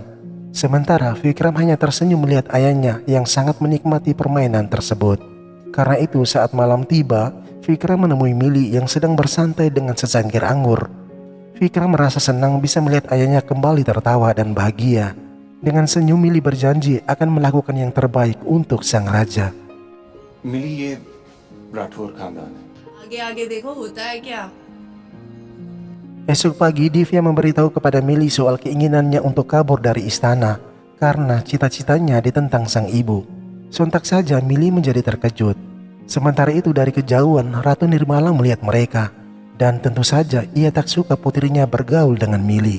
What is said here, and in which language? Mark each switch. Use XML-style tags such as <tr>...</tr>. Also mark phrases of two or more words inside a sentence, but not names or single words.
<id>Sementara Vikram hanya tersenyum melihat ayahnya yang sangat menikmati permainan tersebut. Karena itu saat malam tiba, Vikram menemui Millie yang sedang bersantai dengan secangkir anggur. Vikram merasa senang bisa melihat ayahnya kembali tertawa dan bahagia. Dengan senyum Millie berjanji akan melakukan yang terbaik untuk sang raja.</id> <hi>मिली ये राठौर खानदान है. आगे आगे देखो होता है क्या.</hi> <id>Esok pagi Divya memberitahu kepada Millie soal keinginannya untuk kabur dari istana karena cita-citanya ditentang sang ibu. Sontak saja Millie menjadi terkejut. Sementara itu dari kejauhan Ratu Nirmala melihat mereka dan tentu saja ia tak suka putrinya bergaul dengan Millie.</id>